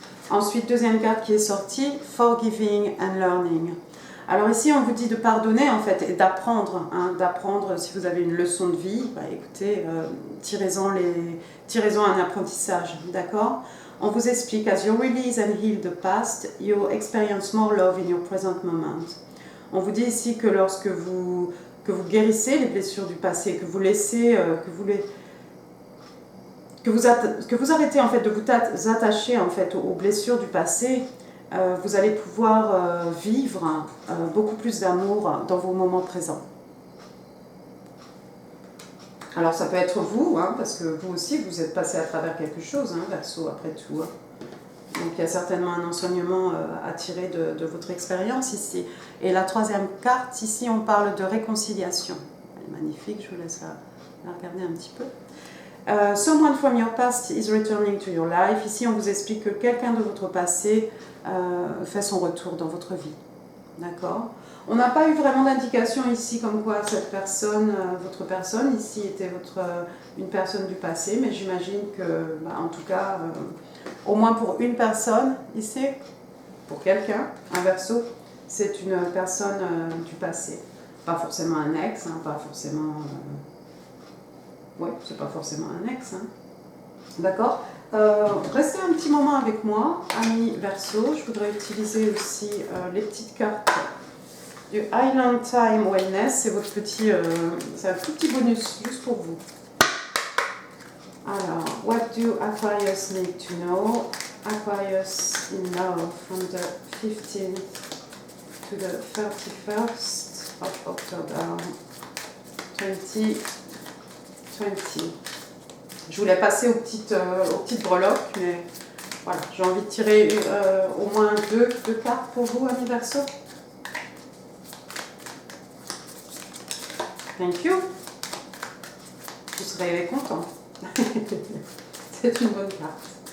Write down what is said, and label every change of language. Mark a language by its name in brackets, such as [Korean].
[French] Ensuite, deuxième carte qui est sortie, Forgiving and Learning. Alors ici, on vous dit de pardonner, en fait, et d'apprendre. Hein, d'apprendre, si vous avez une leçon de vie, bah, écoutez, tirez-en un apprentissage. D'accord? On vous explique, [English] as you release and heal the past, you experience more love in your present moment. [French] On vous dit ici que lorsque vous guérissez les blessures du passé, que vous laissez, que vous arrêtez en fait de vous attacher en fait aux blessures du passé, vous allez pouvoir vivre beaucoup plus d'amour dans vos moments présents. Alors ça peut être vous, hein, parce que vous aussi vous êtes passé à travers quelque chose, hein, Verseau, après tout. Hein. Donc il y a certainement un enseignement à tirer de votre expérience ici. Et la troisième carte, ici on parle de réconciliation. Elle est magnifique, je vous laisse la regarder un petit peu. [English] Someone from your past is returning to your life. [French] Ici on vous explique que quelqu'un de votre passé fait son retour dans votre vie. D'accord? On n'a pas eu vraiment d'indication ici comme quoi cette personne, votre personne ici était une personne du passé, mais j'imagine que, bah, en tout cas, au moins pour une personne ici, pour quelqu'un, un Verseau, c'est une personne du passé. Pas forcément un ex, hein, pas forcément... ouais, c'est pas forcément un ex. Hein. D'accord? Restez un petit moment avec moi, amis Verseau. Je voudrais utiliser aussi les petites cartes du Island Time Wellness. C'est votre petit, c'est un tout petit bonus juste pour vous. Alors, [English] what do Aquarius need to know? Aquarius in love from the 15th to the 31st of October 2020. [French] Je voulais passer aux petites breloques, mais voilà, j'ai envie de tirer au moins deux cartes pour vous, amis Verseau. [English] Thank you. [French] Vous serez content. C'est une bonne carte.